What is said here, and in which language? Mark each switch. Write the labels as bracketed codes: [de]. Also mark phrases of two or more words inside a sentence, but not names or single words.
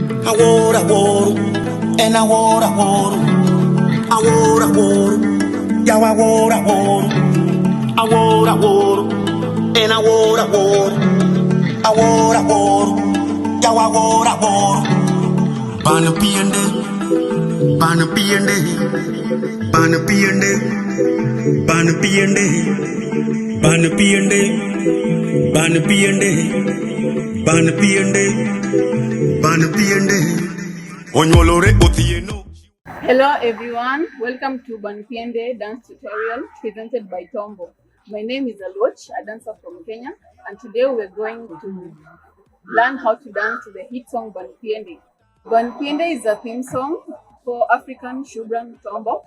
[en] Aworo, and aworo, ya aworo, and aworo, ya Ban Piende, Ban Piende, Ban Piende, Ban Piende, Ban Piende, Ban Piende, Ban Piende, Ban Piende. Hello everyone, welcome to Ban Piende dance tutorial presented by Tombo. My name is Aloch, a dancer from Kenya, and today we're going to learn how to dance to the hit song Ban Piende. Ban Piende is a theme song for African Shubran Tombo.